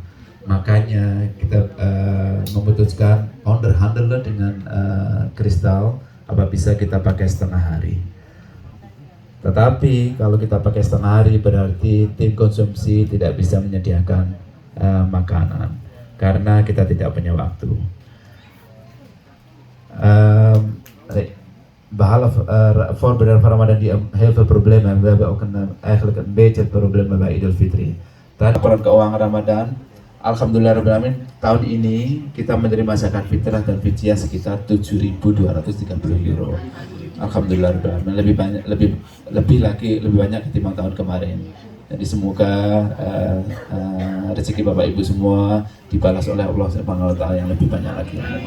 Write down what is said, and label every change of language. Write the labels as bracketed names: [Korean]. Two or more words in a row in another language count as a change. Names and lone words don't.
[Indonesian] Makanya kita memutuskan underhandle dengan Kristal, apa bisa kita pakai setengah hari. Tetapi kalau kita pakai setengah hari berarti tim konsumsi tidak bisa menyediakan makanan karena kita tidak punya waktu. [Dutch] Behalve voorbereiden van Ramadan die heel veel problemen hebben. We hebben ook eigenlijk een beetje problemen bij Idul Fitri. [Indonesian] Laporan keuangan Ramadan, alhamdulillahirobbilalamin, tahun ini kita menerima zakat fitrah dan fidyah sekitar 7.230 euro. Alhamdulillahirobbilalamin, lebih banyak ketimbang tahun kemarin. Jadi semoga rezeki Bapak Ibu semua dibalas oleh Allah [Arabic] سبحانه وتعالى [Indonesian] yang lebih banyak lagi.